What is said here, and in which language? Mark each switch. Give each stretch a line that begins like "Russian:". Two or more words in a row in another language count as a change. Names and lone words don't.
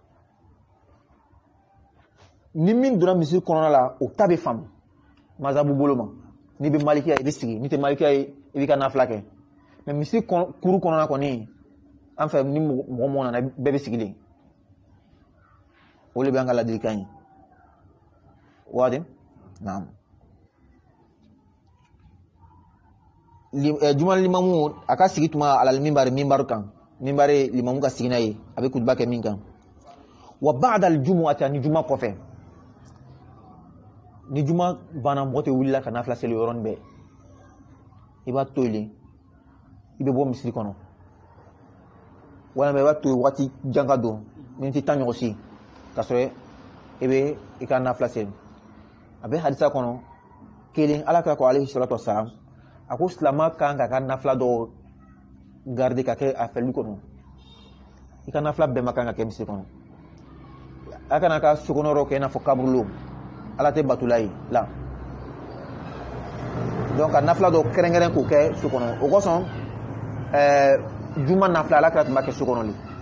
Bambara: ni min donna misiri kɔnɔna la o ta bɛ faamu mazabu bolo ma n'i bɛ malikiya i bɛ sigi n'i tɛ malikiya ye i b'i ka nafila kɛ mais misiri kuru kɔnɔna kɔni an fɛ ni mɔgɔ nana bɛɛ bɛ sigilen o de bɛ an ka ladilikan ye wadi naam juma limamu a ka sigi tuma
Arabic: على المنبر
Bambara: kan minbari limamu ka sigi n'a ye a bɛ kutuba kɛ min kan
Arabic: وبعد الجمعة
Bambara: ni juma kɔfɛ ni juma banna mɔgɔ tɛ wulila ka nafila seli yɔrɔnin bɛɛ i b'a to yen i bɛ bɔ misiri kɔnɔ walima i b'a to waati jan ka don miniti 10 ɲɔgɔn si ka sɔrɔ i bɛ i ka nafila seli a bɛ hadisa kɔnɔ kelen ala ka ko
Arabic: عليه الصلاة والسلام
Bambara: a ko silama kan ka nafila dɔw garder ka kɛ a fɛli kɔnɔ i ka nafila bɛɛ ma kan ka kɛ misiri kɔnɔ a kana ka sokɔnɔ kɛ i n'a fɔ kaburulo ala tɛ batula ye la donc ka nafila dɔw kɛrɛnkɛrɛn k'o kɛ so kɔnɔ o kosɔn juma nafila ala kira tun b'a kɛ so kɔnɔ le